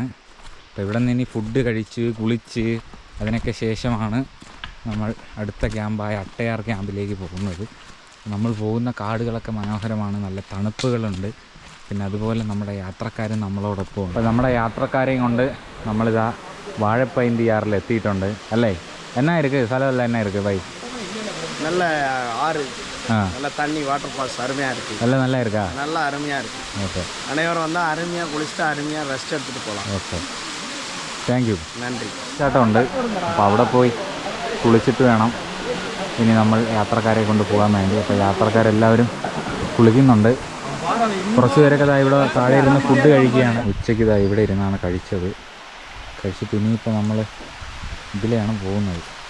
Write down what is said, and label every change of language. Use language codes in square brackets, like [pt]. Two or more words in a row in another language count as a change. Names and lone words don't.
[ml] അപ്പോൾ ഇവിടെ നിന്ന് ഇനി ഫുഡ് കഴിച്ച് കുളിച്ച് അതിനൊക്കെ ശേഷമാണ് നമ്മൾ അടുത്ത ക്യാമ്പായ അട്ടയാർ ക്യാമ്പിലേക്ക് പോകുന്നത്. നമ്മൾ പോകുന്ന കാടുകളൊക്കെ മനോഹരമാണ്, നല്ല തണുപ്പുകളുണ്ട്. പിന്നെ അതുപോലെ നമ്മുടെ യാത്രക്കാരും നമ്മളോടൊപ്പം ഉണ്ട്. അപ്പോൾ നമ്മുടെ യാത്രക്കാരെയും കൊണ്ട് നമ്മളിതാ വാഴപ്പൈന്തിയാറിൽ എത്തിയിട്ടുണ്ട് അല്ലേ. [ta] എന്നാ இருக்குது സ്ഥലമെല്ലാം என்ன இருக்குது பை? நல்ல ஆறு, நல்ல தண்ணி, [en] water falls [ta] அருமையாக இருக்குது. எல்லாம் நல்லா இருக்கா? நல்லா அருமையாக இருக்குது. ஓகே, அனைவரும் வந்தால் அருமையாக குளிச்சுட்டு அருமையாக ரெஸ்ட் எடுத்துகிட்டு போகலாம். [en] okay, thank you. [ta] நன்றி. [ml] ചേട്ടമുണ്ട്. അപ്പോൾ അവിടെ പോയി കുളിച്ചിട്ട് വേണം ഇനി നമ്മൾ യാത്രക്കാരെ കൊണ്ട് പോകാൻ വേണ്ടി. അപ്പോൾ യാത്രക്കാരെല്ലാവരും കുളിക്കുന്നുണ്ട്. കുറച്ച് പേരൊക്കെ ഇതാ ഇവിടെ താഴെ ഇരുന്ന് ഫുഡ് കഴിക്കുകയാണ്. ഉച്ചയ്ക്ക് ഇതാ ഇവിടെ ഇരുന്നാണ് കഴിച്ചത്. കഴിച്ചിട്ട് ഇനിയിപ്പോൾ നമ്മൾ ഇതിലെയാണ് പോകുന്നത്.